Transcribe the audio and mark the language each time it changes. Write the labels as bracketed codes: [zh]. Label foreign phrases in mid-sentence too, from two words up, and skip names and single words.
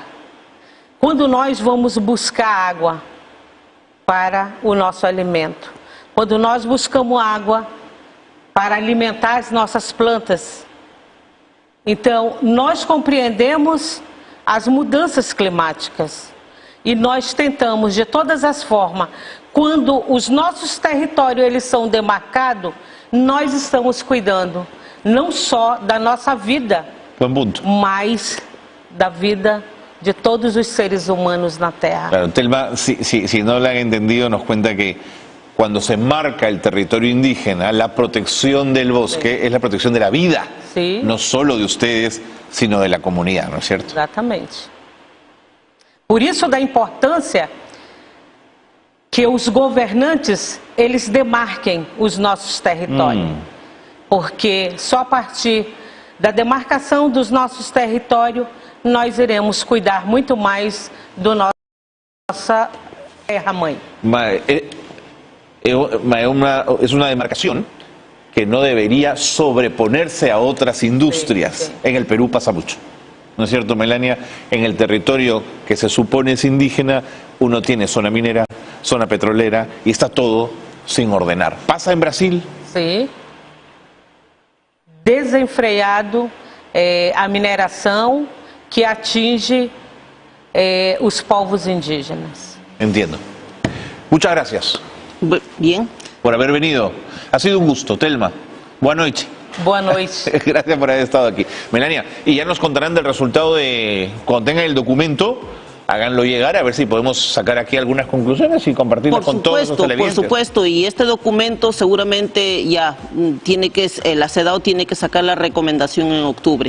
[pt] Quando nós vamos buscar água para o nosso alimento, quando nós buscamos água para alimentar as nossas plantas, então nós compreendemos as mudanças climáticas e nós tentamos de todas as formas, quando os nossos territórios eles são demarcados, nós estamos cuidando não só da nossa vida, [es] Buen punto. [pt] mas da vida de todos os seres humanos na Terra. [es] Claro, Telma, si no lo han entendido, nos cuenta que cuando se marca el territorio indígena, la protección del bosque es la protección de la vida, Sí. no solo de ustedes, sino de la comunidad, ¿no es cierto? [pt] Exatamente. Por isso da importância que os governantes eles demarquem os nossos territórios. Porque só a partir da demarcação dos nossos territórios nós iremos cuidar muito mais da nossa terra-mãe. [es] Es una demarcación que no debería sobreponerse a otras industrias. Sí, sí. En el Perú pasa mucho, ¿no es cierto, Melania? En el territorio que se supone es indígena, uno tiene zona minera, zona petrolera y está todo sin ordenar. ¿Pasa en Brasil? [pt] Sim. Desenfreado a mineração que atinge os povos indígenas. [es] Entiendo. Muchas gracias Bien. por haber venido. Ha sido un gusto, Telma. Buenas noches. [pt] Boa noite. [es] Gracias por haber estado aquí. Melania, y ya nos contarán del resultado de cuando tengan el documento, háganlo llegar a ver si podemos sacar aquí algunas conclusiones y compartirlas con todos los televidentes. Por supuesto, y este documento seguramente ya tiene que, la CEDAW tiene que sacar la recomendación en octubre.